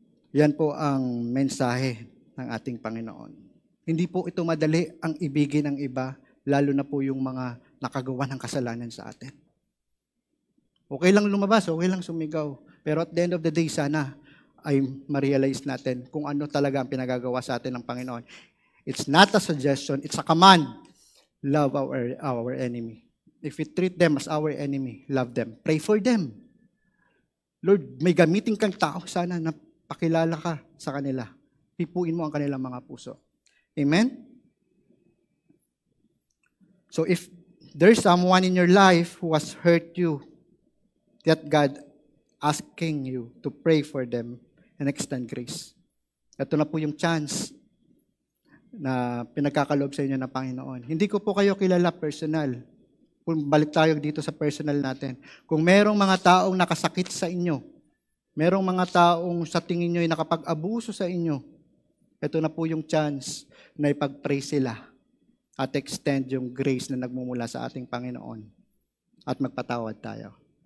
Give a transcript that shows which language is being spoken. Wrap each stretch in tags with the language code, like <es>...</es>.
<tl>Yan po ang mensahe ng ating Panginoon. Hindi po ito madali ang ibigin ng iba, lalo na po yung mga nakagawa ng kasalanan sa atin. Okay lang lumabas, okay lang sumigaw. Pero</tl> <en>at the end of the day,</en> <tl>sana ay ma-realize natin kung ano talaga ang pinagagawa sa atin ng Panginoon.</tl> <en>It's not a suggestion, it's a command. Love our enemy. If we treat them as our enemy, love them. Pray for them.</en> <tl>Lord, may gamitin kang tao sana na pakilala ka sa kanila. Pipuin mo ang kanilang mga puso. Amen?</tl> <en>So if there's someone in your life who has hurt you, that God asking you to pray for them and extend grace.</en> <tl>Ito na po yung chance na pinagkakaloob sa inyo ng Panginoon. Hindi ko po kayo kilala personal. Kung balik tayo dito sa personal natin. Kung merong mga taong nakasakit sa inyo, merong mga taong sa tingin nyo ay nakapag-abuso sa inyo, ito na po yung chance na ipag-pray sila at extend yung grace na nagmumula sa ating Panginoon at magpatawad tayo.</tl>